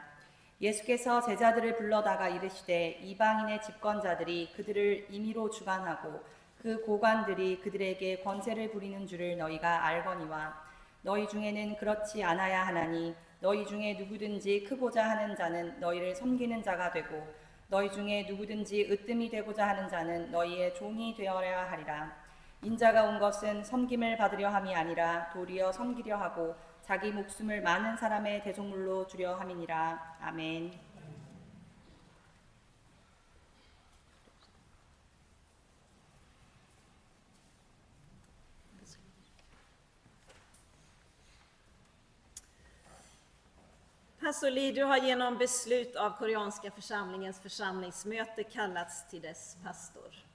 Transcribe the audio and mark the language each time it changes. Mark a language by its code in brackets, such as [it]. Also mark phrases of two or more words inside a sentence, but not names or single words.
[ko] 예수께서 제자들을 불러다가 이르시되 이방인의 집권자들이 그들을 임의로 주관하고 그 고관들이 그들에게 권세를 부리는 줄을 너희가 알거니와 너희 중에는 그렇지 않아야 하나니 너희 중에 누구든지 크고자 하는 자는 너희를 섬기는 자가 되고 너희 중에 누구든지 으뜸이 되고자 하는 자는 너희의 종이 되어야 하리라. 인자가 온 것은 섬김을 받으려 함이 아니라 도리어 섬기려 하고 자기 목숨을 많은 사람의 대속물로 주려 함이니라. 아멘. [sv] Pastor Lee, du har genom beslut av koreanska församlingens församlingsmöte kallats till dess pastor.